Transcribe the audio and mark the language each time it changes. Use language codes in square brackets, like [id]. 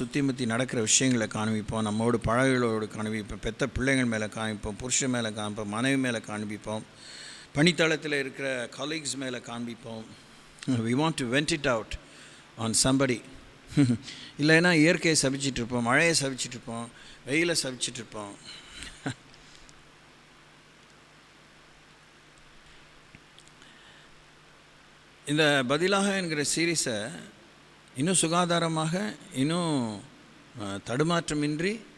[ta] சுற்றி முற்றி நடக்கிற விஷயங்களை காண்பிப்போம், நம்மோடு பழகளோடு காண்பிப்போம், பெத்த பிள்ளைகள் மேலே காமிப்போம், புருஷன் மேலே காமிப்போம், மனைவி மேலே காண்பிப்போம், பணித்தளத்தில் இருக்கிற காலீக்ஸ் மேலே காண்பிப்போம். [en] we want to vent it out on somebody. [ta] இல்லைன்னா இயற்கையை சபிச்சிட்ருப்போம், மழையை சபிச்சிட்ருப்போம், வெயிலை சபிச்சிட்ருப்போம். இந்த பதிலாக என்கிற சீரீஸை இன்னும் சுகாதாரமாக, இன்னும் தடுமாற்றமின்றி,